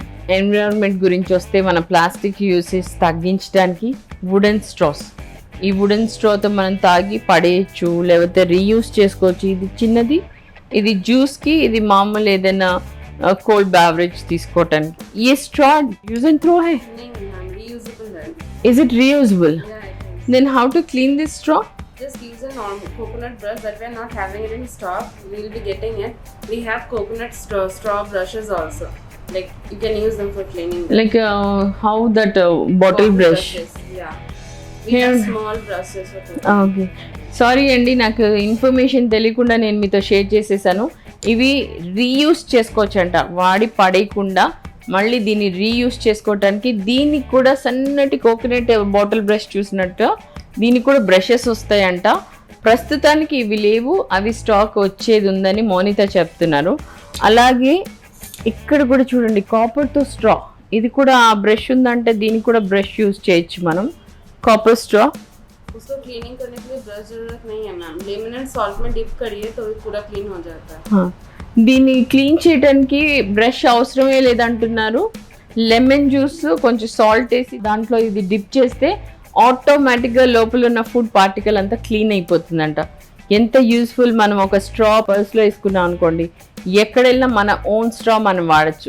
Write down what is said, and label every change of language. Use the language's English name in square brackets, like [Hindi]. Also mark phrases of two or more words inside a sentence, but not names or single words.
[Telugu] ఎన్విరాన్మెంట్ గురించి వస్తే మన [English] plastic usage [Telugu] తగ్గించడానికి [English] wooden straws. [Telugu] ఈ వుడెన్ స్ట్రాతో మనం తాగి పడేయచ్చు, లేకపోతే రీయూస్ చేసుకోవచ్చు. ఇది చిన్నది, ఇది జ్యూస్కి, ఇది మామూలు ఏదైనా [English] cold beverage [Telugu] తీసుకోవటానికి. [English] ఈ straw use and throw హై. [Hindi] नहीं मैम, reusable है. [English] Is it reusable? Yeah, it is. Then how to clean this straw? Just use a normal coconut brush that we are not having it in stock. We will be getting it. We have coconut straw brushes also. Like you can use them for cleaning. Like how that bottle brush. brushes. Yeah. We Here- have small brushes for cleaning. [Telugu] ఓకే, సారీ అండి, నాకు ఇన్ఫర్మేషన్ తెలియకుండా నేను మీతో షేర్ చేసేసాను. ఇవి రీయూస్ చేసుకోవచ్చంట, వాడి పడేయకుండా మళ్ళీ దీన్ని రీయూస్ చేసుకోవటానికి. దీనికి కూడా సన్నటి [English] coconut bottle brush [Telugu] చూసినట్టు దీనికి కూడా బ్రషెస్ వస్తాయంట. ప్రస్తుతానికి ఇవి లేవు, అవి స్టాక్ వచ్చేది ఉందని మోనిత చెప్తున్నారు. అలాగే ఇక్కడ కూడా చూడండి, కాపర్తో స్ట్రా. ఇది కూడా ఆ బ్రష్ ఉందంటే దీనికి కూడా బ్రష్ యూస్ చేయొచ్చు మనం. [English] copper straw. [Hindi] उसको क्लीनिंग करने के लिए ब्रश जरूरत नहीं है मैम. [English] lemon and salt [Hindi] में डिप करिए तो ये पूरा क्लीन हो जाता है. [Telugu] దీన్ని క్లీన్ చేయడానికి బ్రష్ అవసరమే లేదంటున్నారు. [English] lemon juice [Telugu] కొంచెం సాల్ట్ వేసి దాంట్లో ఇది డిప్ చేస్తే ఆటోమేటిక్గా లోపల ఉన్న [English] food particle [Telugu] అంతా క్లీన్ అయిపోతుందంట. ఎంత యూస్ఫుల్. మనం ఒక స్ట్రా పర్స్లో వేసుకున్నాం అనుకోండి, ఎక్కడ వెళ్ళినా మన [English] own straw [Telugu] మనం వాడచ్చు.